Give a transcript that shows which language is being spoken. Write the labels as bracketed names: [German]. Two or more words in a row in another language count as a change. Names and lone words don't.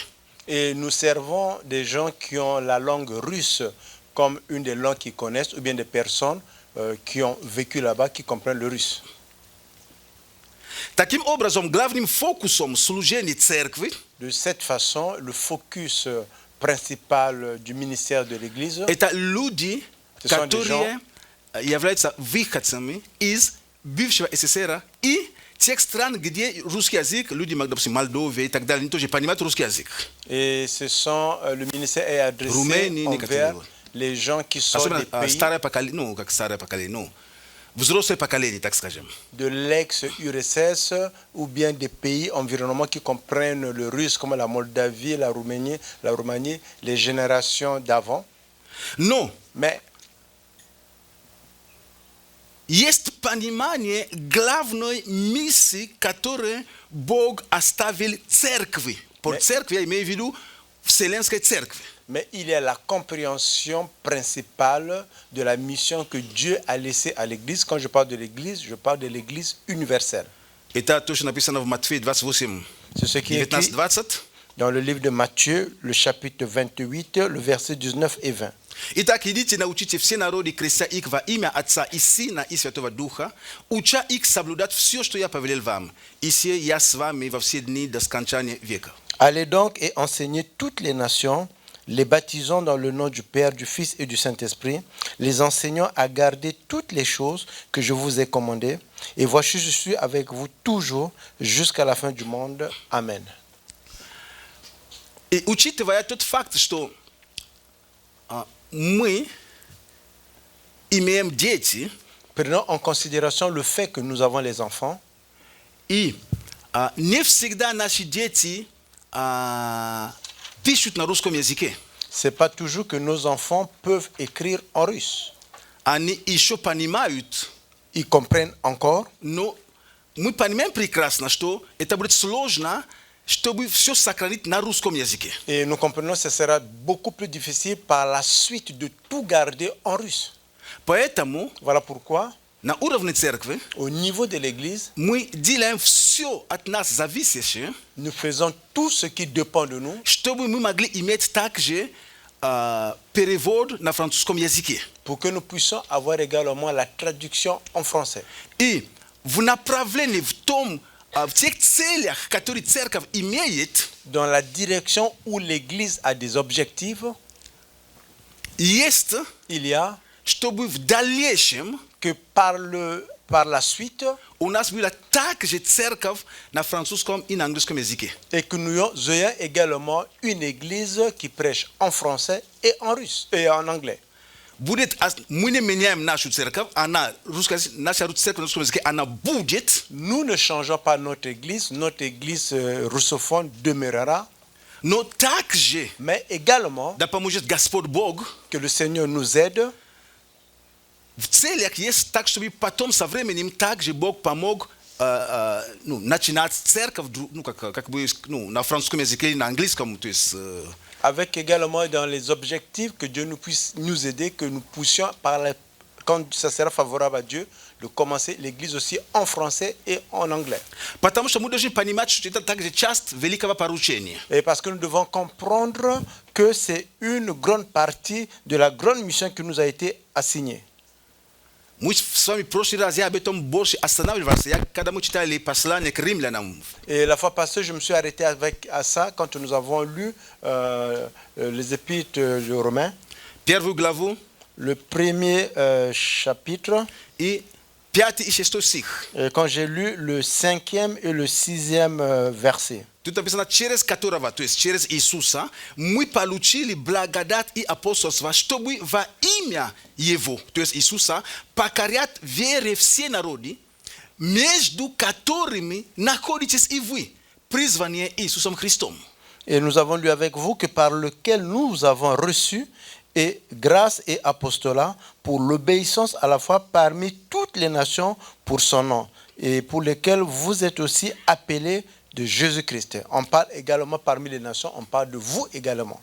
[French] et nous servons des gens qui ont la langue russe comme une des langues qu'ils connaissent, ou bien des personnes qui ont vécu là-bas, qui comprennent le russe. [Russian] Таким образом, главным фокусом служения церкви [French] De cette façon, le focus principal du ministère de l'Église, [Russian] это люди, [French] Ce sont des [Russian] которые являются выходцами из бывшего СССР и Текст стран, где русский язык, люди, допустим, Молдове и так далее, они тоже понимают русский язык. [French] Et le ministère est adressé Roumanie, envers Nicaragua. les gens qui sont [Russian] Особенно [French] des pays [Russian] старое поколение, ну, как старое поколение, ну, взрослое поколение, так скажем. [French] de l'ex-URSS ou bien des pays environnements qui comprennent le russe comme la Moldavie, la Roumanie, les générations d'avant. [Russian] Но [French] Mais [Russian] есть понимание главной миссии, которую Бог оставил церкви. Por церкви я имею в виду Вселенской церкви. [French] Mais il y a la compréhension principale de la mission que Dieu a laissée à l'Église. Quand je parle de l'Église, je parle de l'Église universelle. [Russian] Это то, что написано в Матфея 28, [French] C'est ce qui est écrit 19-20. dans le livre de Matthieu, le chapitre 28, le verset 19 et 20. [Russian] Итак, идите, научите все народы, крестя их во имя Отца и Сына и Святого Духа, уча их соблюдать все, что я повелел вам. И се я с вами во все дни до скончания века. [French] Allez donc et enseignez toutes les nations, les baptisant dans le nom du Père, du Fils et du Saint-Esprit, les enseignant à garder toutes les choses que je vous ai commandées. Et voici, je suis avec vous toujours jusqu'à la fin du monde. Amen. [Russian] И учитывая тот факт, что мы имеем дети, [French] Prenons en considération le fait que nous avons les enfants. [Russian] и не всегда наши дети пишут на русском языке. [French] Ce n'est pas toujours que nos enfants peuvent écrire en russe. [Russian] Они еще понимают, [French] Ils comprennent encore, [Russian] но мы понимаем прекрасно, что это будет сложно, чтобы все сохранить на русском языке. [French] et nous comprenons que ce sera beaucoup plus difficile par la suite de tout garder en russe. [Russian] Поэтому [French] Voilà pourquoi, [Russian] на уровне церкви [French] au niveau de l'Église, [Russian] мы делаем все от нас зависящее, [French] nous faisons tout ce qui dépend de nous [Russian] чтобы мы могли иметь также перевод на французском языке. [French] pour que nous puissions avoir également la traduction en français. [Russian] И в направлении, в тех целях, которые церковь имеет, [French] Dans la direction où l'Église a des objectifs, [Russian] есть, [French] il y a [Russian] чтобы в дальнейшем [French] que par la suite, [Russian] у нас была также церковь на французском и на английском языке. [French] et que nous ayons également une Église qui prêche en français et en russe et en anglais. [Russian] Мы не меняем нашу церковь, наша церковь на русском языке, она будет, [French] Nous ne changeons pas notre Église russophone demeurera, [Russian] но также, [French] mais également [Russian] да поможет Господь Бог, [French] que le Seigneur nous aide [Russian] в целях есть так, чтобы потом со временем также Бог помог начинать церковь, как бы, на французском языке и на английском, то есть... [French] avec également dans les objectifs que Dieu nous puisse nous aider, que nous puissions, quand ça sera favorable à Dieu, de commencer l'Église aussi en français et en anglais. [Russian] Потому что мы должны понимать, что это также часть великого поручения. [French] Et parce que nous devons comprendre que c'est une grande partie de la grande mission qui nous a été assignée. [Russian] Мы с вами в прошлый раз я об этом больше останавливался, когда мы читали послание к римлянам. [French] Et la fois passée, je me suis arrêté à ça quand nous avons lu les épîtres de Romains, [Russian] Первую главу [French] le premier chapitre. [Russian] и 5 и 6 стих. [French] Et quand j'ai lu le 5e et le 6e verset. [Russian] Тут написано, через которого, то есть через Иисуса, мы получили благодать и апостольство, чтобы во имя Его, то есть Иисуса, покорять вере все народы, между которыми находитесь и вы, призванные Иисусом Христом. [French] Et nous avons lu avec vous que par lequel nous avons reçu et grâce et apostolat pour l'obéissance à la fois parmi toutes les nations pour son nom et pour lesquels vous êtes aussi appelés de Jésus-Christ. On parle également parmi les nations, on parle de vous également.